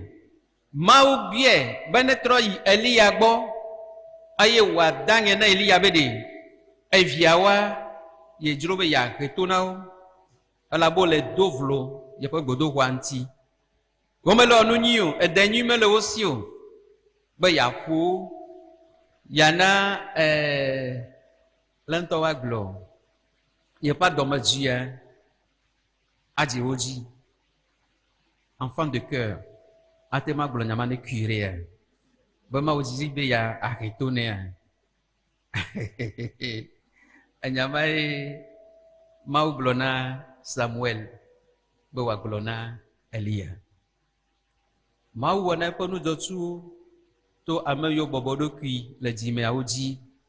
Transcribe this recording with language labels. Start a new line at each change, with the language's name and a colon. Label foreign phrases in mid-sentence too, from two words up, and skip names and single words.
Ewe: Mawu biae be netrɔ yi Eliya gbɔ, eye wòadaŋe na Eliya be ɖe eviawoa yedzro be yeahe to na wo, elabe wole do vlo yeƒe gbedoxɔa ŋuti. Womele nu nyui o, ede nyui mele wo si o, be yeaƒo wo, yeana le ŋutɔ woagblɔ yeƒe adɔmedzoea adzi wo dzi.
French: Enfant de cœur,
Ewe: ate ma gblɔ nyama ne kuirea, be Mawu didi be ya ahe to nea. Enyama ye Mawu gblɔ na Samuel be wòagblɔ na Eliya. Mawu wɔ na eƒe nudzɔtsuwo to ame yiwo bɔbɔ ɖokui le dzimeawo dzi.